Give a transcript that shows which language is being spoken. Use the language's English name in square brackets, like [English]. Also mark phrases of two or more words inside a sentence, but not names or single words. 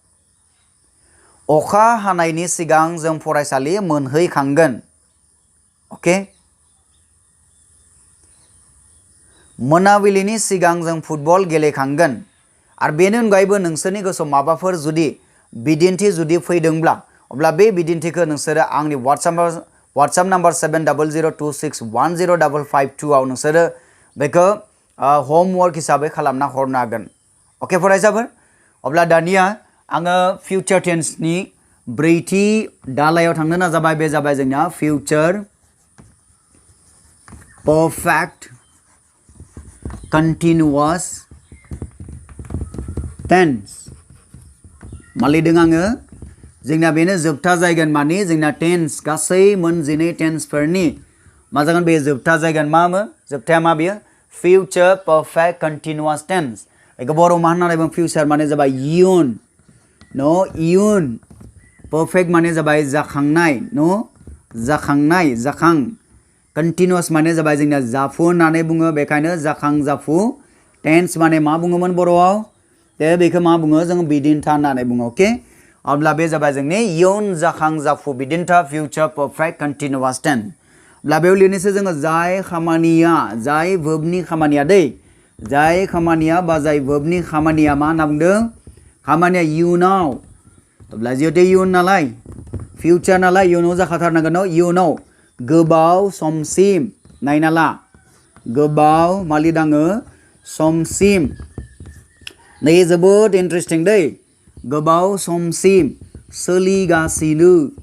[Bodo] अखा हानायनि सिगां जों फरायसालि मोनहैखांगोन ओके मोनाबिलिनि सिगां जों फुटबल गेलेखांगोन आरो बेनि अनगायैबो नोंसोरनि गोसोआव माबाफोर जुदि बिदिन्थि जुदि फैदोंब्ला अब्ला बे बिदिन्थिखौ नोंसोरो आंनि WhatsApp नाम्बार 7002610552 आव नोंसोरो बेखौ होमवर्क हिसाबै खालामना हरनो हागोन ओके फरायसाफोर अब्ला दानिया आङो [English] future tense [Bodo] नि ब्रैथि दालायाव थांनो नाजाबाय बे जाबाय जोंना future [English] perfect continuous tense [Bodo] मा लिरदों आङो जोंना बेनो जोबथा जायगोन माने जोंना टेन्स गासै मोनजिनै टेन्सफोरनि मा जागोन बे जोबथा जायगोन जोबथाया मा बेयो [English] future perfect continuous tense [Bodo] बेखौ बर' मा होननानै बुङो future माने जाबाय इयुन इयुन perfect माने जाबाय जाखांनाय जाखां continuous माने जाबाय जोंना जाफु होननानै बुङो बेखायनो जाखां जाफु टेन्स माने मा बुङोमोन बर'आव दे बेखौ मा बुङो जों बिदिन्था होननानै बुङो अके अब्ला बे जाबाय जोंनि इयुन जाखां जाफु बिदिन्था [English] future perfect continuous tense [Bodo] अब्ला बेयाव लिरनोसै जोङो जाय verbनि खामानिया दै जाय खामानिया बा जाय verbनि खामानिया मा होनना बुंदों खामानिया इयुनाव अब्ला जिहेतु इयुन नालाय future नालाय इयुनाव जाखाथारनांगोन इयुनाव गोबाव समसिम नायना ला गोबाव मा लिरदाङो समसिम नै जोबोद इन्टारेस्टिं दै गोबाव समसिम सोलिगासिनो